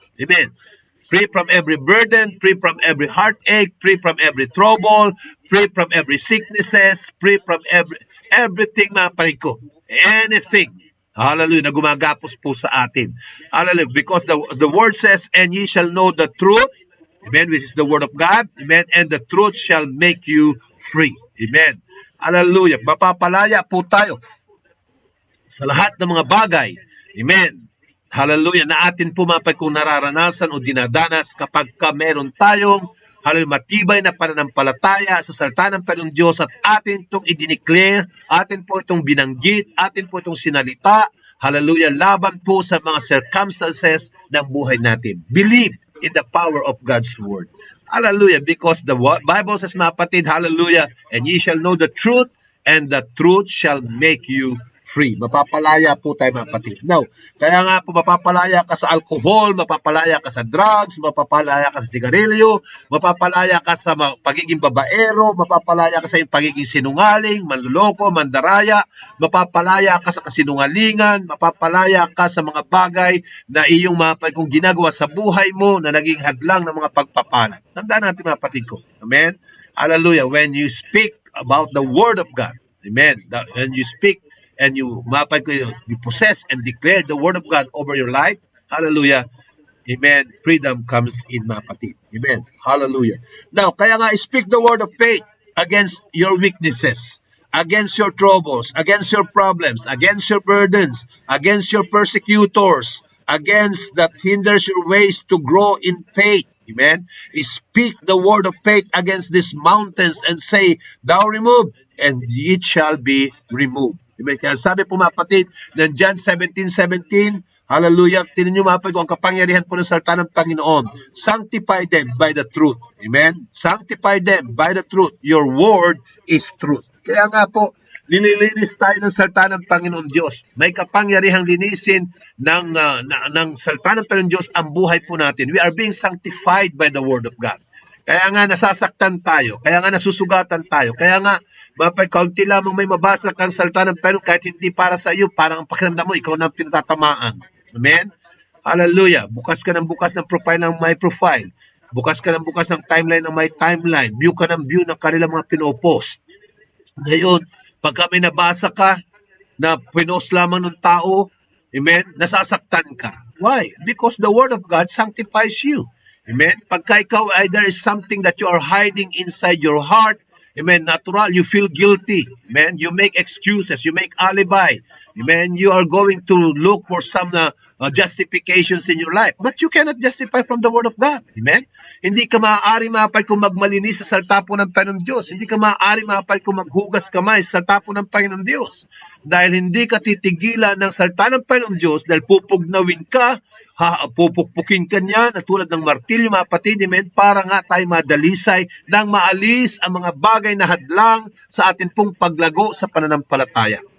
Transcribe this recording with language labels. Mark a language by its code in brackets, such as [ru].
[en] Amen. Free from every burden, free from every heartache, free from every trouble, free from every sicknesses, free from everything, [tl] mga panig ko. [en] Anything. [tl] Hallelujah, na gumagapos po sa atin. [en] Hallelujah, because the word says, and ye shall know the truth, amen, which is the word of God, amen, and the truth shall make you free. Amen. Hallelujah. [tl] Mapapalaya po tayo sa lahat ng mga bagay. Amen. Hallelujah. Na atin po mapay kung nararanasan o dinadanas kapag meron tayong matibay na pananampalataya sa salita ng Panginoong Diyos at atin itong i-declare, atin po itong binanggit, atin po itong sinalita, hallelujah, laban po sa mga circumstances ng buhay natin. [en] Believe in the power of God's word. Hallelujah, because the Bible says, [tl] mga kapatid, [en] hallelujah, and ye shall know the truth, and the truth shall make you free. [tl] Mapapalaya po tayo mga kapatid. Now, kaya nga po mapapalaya ka sa alcohol, mapapalaya ka sa drugs, mapapalaya ka sa sigarilyo, mapapalaya ka sa pagiging babaero, mapapalaya ka sa pagiging sinungaling, manluloko, mandaraya, mapapalaya ka sa kasinungalingan, mapapalaya ka sa mga bagay na iyong kung ginagawa sa buhay mo na naging hadlang ng mga pagpapala. Tandaan natin mga kapatid ko. Amen? Hallelujah. [en] When you speak about the word of God, amen, when you speak and you possess and declare the word of God over your life, hallelujah, amen, freedom comes in, [tl] mga kapatid. [en] Amen, hallelujah. Now, [tl] kaya nga, [en] speak the word of faith against your weaknesses, against your troubles, against your problems, against your burdens, against your persecutors, against that hinders your ways to grow in faith. Amen. Speak the word of faith against these mountains and say, thou remove, and it shall be removed. Amen. [tl] Kaya sabi po mga kapatid, ng John 17:17, hallelujah, tinan nyo mga kapatid, ang kapangyarihan po ng salita ng Panginoon. [en] Sanctify them by the truth. Amen. Sanctify them by the truth. Your word is truth. [tl] Kaya nga po, nililinis tayo ng salita ng Panginoon Diyos. May kapangyarihang linisin ng salita ng Panginoon Diyos ang buhay po natin. [en] We are being sanctified by the word of God. [tl] Kaya nga nasasaktan tayo, kaya nga nasusugatan tayo, kaya nga kaunti lamang may mabasa kang salita ng Panginoon kahit hindi para sa iyo, parang ang pakiramdam mo, ikaw na pinatatamaan. Amen? Hallelujah. Bukas ka ng bukas ng profile ng my profile. Bukas ka ng bukas ng timeline ng my timeline. View ka ng view ng kanilang mga pinopost. Ngayon, pagka may nabasa ka na pinost lamang ng tao, amen, nasasaktan ka. [en] Why? Because the Word of God sanctifies you. Amen? [tl] Pagka ikaw ay [en] there is something that you are hiding inside your heart, amen, natural, you feel guilty. Amen? You make excuses, you make alibi. Amen? You are going to look for some justifications in your life. But you cannot justify from the Word of God. Amen? [tl] Hindi ka maaari mapay kung magmalinis sa salita po ng Panginoon Diyos. Hindi ka maaari mapay kung maghugas kamay sa salita po ng Panginoon Diyos. Dahil hindi ka titigilan ng salita ng Panginoon Diyos dahil pupugnawin ka, pupukpukin ka niya na tulad ng martilyo, mga kapatid, amen, para nga tayo madalisay nang maalis ang mga bagay na hadlang sa atin pong paglago sa pananampalataya.